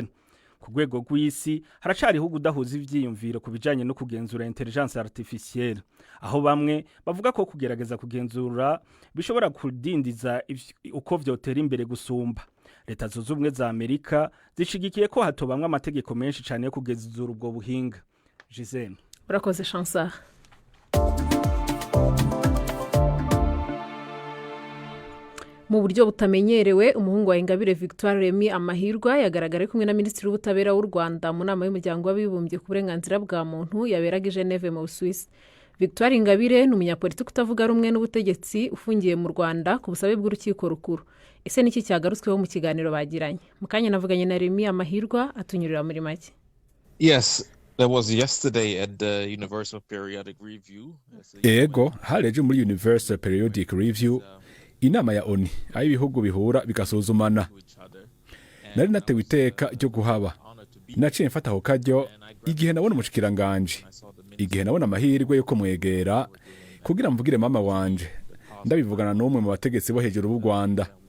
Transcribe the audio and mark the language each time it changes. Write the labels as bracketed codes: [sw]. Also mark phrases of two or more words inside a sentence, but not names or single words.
[rn] Ku rwego rw'isi haracariho udahuza ivyiyumviro ku bijanye no kugenzura [fr] intelligence artificielle, [rn] aho bamwe bavuga ko kugerageza kugenzura bishobora kudindiza uko vyotera imbere gusumba. [rw] Leta zunze ubumwe za Amerika zishigikiye ko hatobamwe amategeko menshi cyane yo kugenzura ubwo buhinga. Gisele, urakoze Chancellor. Mu buryo butamenyerewe, umuhungu wa Ingabire Victoire Remy Amahirwa yagaragara kumwe na Minisitiri w'Ubutabera w'u Rwanda mu nama y'umuryango w'abibumbye ku burenganzira bwa muntu yaberaga i Geneve mu Swiss. Victoire Ingabire ni umunyapolitiki utavuga rumwe n'ubutegetsi ufungiye mu Rwanda ku busabe bw'urukiko rukuru. Ese niki cyagarutsweho mu kiganiro bagiranye? Mukanya navuganye na Remy Amahirwa atunyurira muri make. [en] Yes, That was yesterday at the Universal Periodic Review. [rn] ego hareje muri Universal Periodic Review inama ya ONU aho ibihugu bihura bigasuzumana. Nari natewe iteka ryo kuhaba, naciye mfata ako karyo igihe nabona umushikiranganje, igihe nabona amahirwe yo kumwegera kugira mvugire mama wanje, ndabivugana n'umwe mu bategetsi bo hejuru b'u Rwanda.